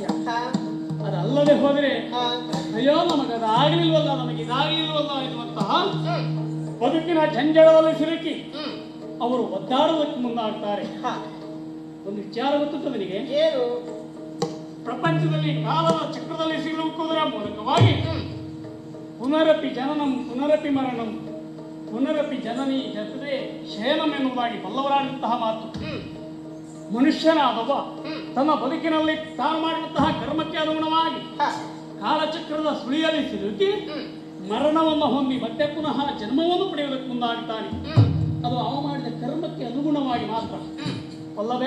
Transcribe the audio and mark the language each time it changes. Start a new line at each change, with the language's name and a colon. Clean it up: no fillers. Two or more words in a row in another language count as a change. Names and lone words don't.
Kannada: ಅದಲ್ಲದೆ ಹೋದರೆ ಅಯ್ಯೋ ನಮಗದಾಗಲಿಲ್ವಲ್ಲ, ನಮಗಿದಾಗಲಿಲ್ವಲ್ಲ ಎನ್ನುವಂತಹ ಬದುಕಿನ ಜಂಜಡದಲ್ಲಿ ಸಿಲುಕಿ ಅವರು ಒದ್ದಾಡುವುದಕ್ಕೆ ಮುಂದಾಗ್ತಾರೆ. ಒಂದು ವಿಚಾರ ಗೊತ್ತುಂಟು ನನಗೆ, ಏನು? ಪ್ರಪಂಚದಲ್ಲಿ ಕಾಲದ ಚಕ್ರದಲ್ಲಿ ಸಿಲುಕುವುದರ ಮೂಲಕವಾಗಿ
Sanskrit: ಪುನರಪಿ ಜನನಂ ಪುನರಪಿ ಮರಣಂ ಪುನರಪಿ ಜನನಿ ಜೊತೆ ಶಯನಂ
Kannada: ಎನ್ನುವುದಾಗಿ ಬಲ್ಲವರಾದಂತಹ ಮಾತು. ಮನುಷ್ಯನಾದವ ತನ್ನ ಬದುಕಿನಲ್ಲಿ ತಾನು ಮಾಡಿದಂತಹ ಕರ್ಮಕ್ಕೆ ಅನುಗುಣವಾಗಿ ಕಾಲಚಕ್ರದ ಸುಳಿಯಲ್ಲಿ ಸಿಲುಕಿ ಮರಣವನ್ನು ಹೊಂದಿ ಮತ್ತೆ ಪುನಃ ಜನ್ಮವನ್ನು ಪಡೆಯುವುದಕ್ಕೆ ಮುಂದಾಗುತ್ತಾನೆ. ಅದು ಅವ ಮಾಡಿದ ಕರ್ಮಕ್ಕೆ ಅನುಗುಣವಾಗಿ ಮಾತ್ರ ಅಲ್ಲವೇ?